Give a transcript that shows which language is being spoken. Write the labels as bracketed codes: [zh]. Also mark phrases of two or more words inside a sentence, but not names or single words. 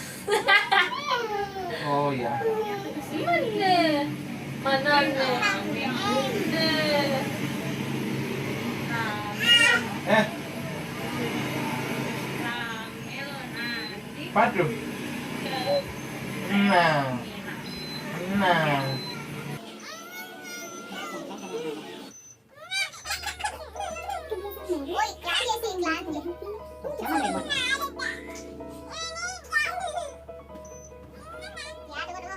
[id] Oh ya. Mana nih? Eh, padu. Nah. [vi] Ui, cái gì xin lại vậy? [id] Jangan ribut. Ya, tunggu.